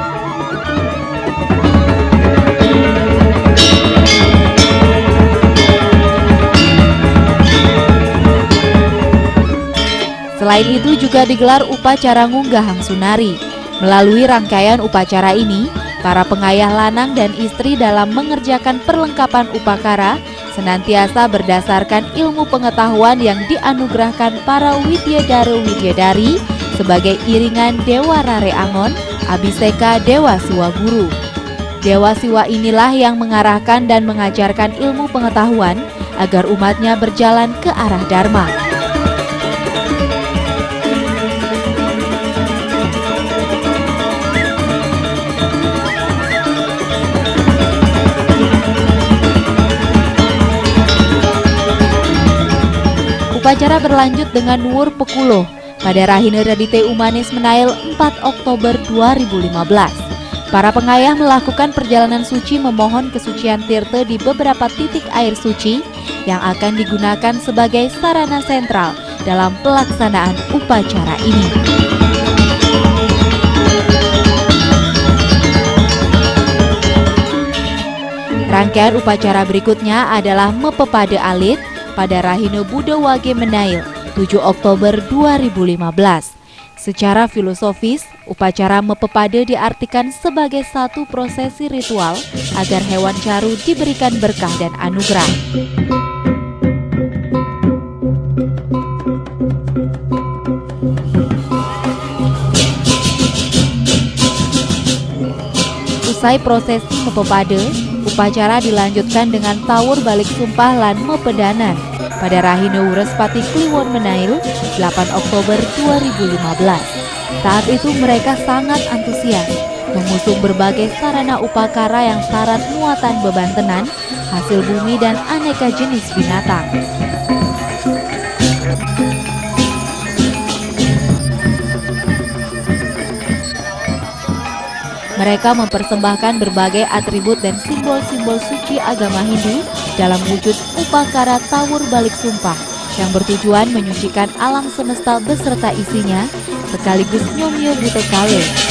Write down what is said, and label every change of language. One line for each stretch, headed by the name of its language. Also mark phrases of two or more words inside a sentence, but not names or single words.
Indonesian: Selain itu juga digelar upacara Ngunggah Hang Sunari. Melalui rangkaian upacara ini, para pengayah lanang dan istri dalam mengerjakan perlengkapan upakara senantiasa berdasarkan ilmu pengetahuan yang dianugerahkan para widyadara-widyadari sebagai iringan Dewa Rare Angon, Abiseka Dewa Siwa Guru. Dewa Siwa inilah yang mengarahkan dan mengajarkan ilmu pengetahuan agar umatnya berjalan ke arah Dharma. Upacara berlanjut dengan Nuwur Pekuloh pada Rahina Redite Umanis Menail 4 Oktober 2015. Para pengayah melakukan perjalanan suci memohon kesucian tirta di beberapa titik air suci yang akan digunakan sebagai sarana sentral dalam pelaksanaan upacara ini. Rangkaian upacara berikutnya adalah Mepepade Alit pada Rahina Buddha Wage Menail, 7 Oktober 2015. Secara filosofis, upacara Mepepade diartikan sebagai satu prosesi ritual agar hewan caru diberikan berkah dan anugerah. Usai prosesi Mepepade, upacara dilanjutkan dengan tawur balik sumpah lan mepedanan pada Rahina Wurespati Kliwon Menail 8 Oktober 2015. Saat itu mereka sangat antusias mengusung berbagai sarana upakara yang syarat muatan beban tenan, hasil bumi dan aneka jenis binatang. Mereka mempersembahkan berbagai atribut dan simbol-simbol suci agama Hindu dalam wujud upakara tawur balik sumpah yang bertujuan menyucikan alam semesta beserta isinya sekaligus
Balinese: nyomyo buta kale.